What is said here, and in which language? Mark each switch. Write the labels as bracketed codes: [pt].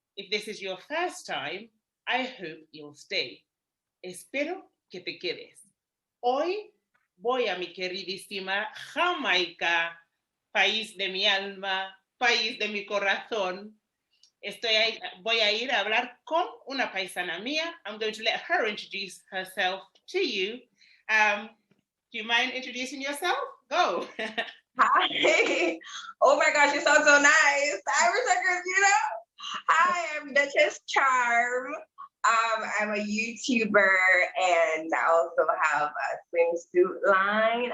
[en] this is your first time, I hope you'll stay. [es] Espero que te quedes. Hoy voy a mi queridísima Jamaica, país de mi alma, país de mi corazón. Voy a ir a hablar con una paisana mía. [en] I'm going to let her introduce herself to you. Do you mind introducing yourself? Go. Hi. Oh my gosh, you sound so nice. Irish Records, you know? Hi, I'm Dutchess Charm. I'm a YouTuber and I also have a swimsuit line.